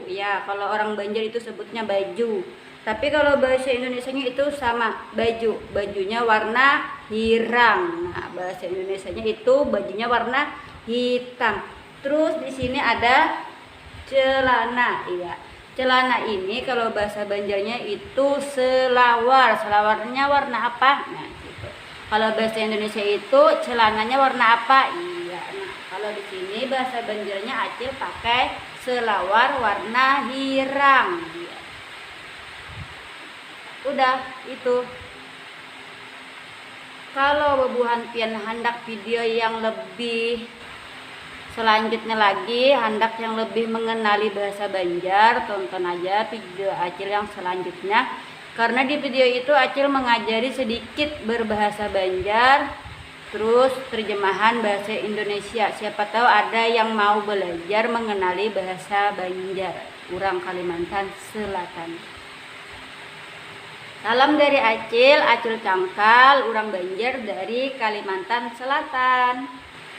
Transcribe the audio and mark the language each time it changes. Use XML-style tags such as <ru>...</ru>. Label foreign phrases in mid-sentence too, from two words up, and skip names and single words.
<id>Ya, kalau orang Banjar itu sebutnya baju. Tapi kalau bahasa Indonesianya itu sama, baju.</id> <bjn>Bajunya warna hirang.</bjn> <id>Nah, bahasa Indonesianya itu bajunya warna hitam. Terus di sini ada celana. Iya. Celana ini kalau bahasa Banjarnya itu selawar. Selawarnya warna apa? Nah, gitu. Kalau bahasa Indonesia itu celananya warna apa? Iya.</id> <bjn>Nah, kalau di sini bahasa Banjarnya Acil pakai selawar warna hirang.</bjn> <id>Iya. Udah, itu.</id> <bjn>Kalau bebuhan pian hendak video yang lebih selanjutnya lagi, hendak yang lebih mengenali bahasa Banjar, tonton aja video Acil yang selanjutnya.</bjn> <id>Karena di video itu Acil mengajari sedikit berbahasa Banjar, terus terjemahan bahasa Indonesia. Siapa tahu ada yang mau belajar mengenali bahasa Banjar, orang Kalimantan Selatan. Salam dari Acil, Acil Cangkal, orang Banjar dari Kalimantan Selatan.</id>